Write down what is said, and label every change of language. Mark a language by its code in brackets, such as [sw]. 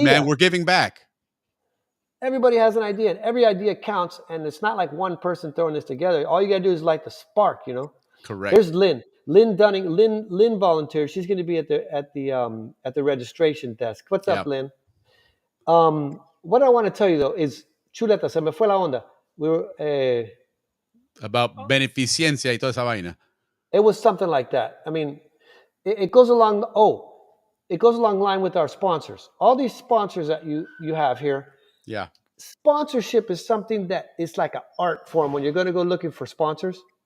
[en] idea. man. We're giving back. Everybody has an idea, and every idea counts. And it's not like one person throwing this together. All you got to do is light the spark. You know. Correct. There's Lynn. Lynn Dunning. Lynn volunteered. She's going to be at the registration desk. What's up, Yeah. Lynn? What I want to tell you though is, chuleta, se me fue la onda. We were, [es] About beneficencia y toda esa vaina. [en] it was something like that. I mean, it goes along. It goes along line with our sponsors. All these sponsors that you have here. Yeah. Sponsorship is something that is like an art form when you're going to go looking for sponsors,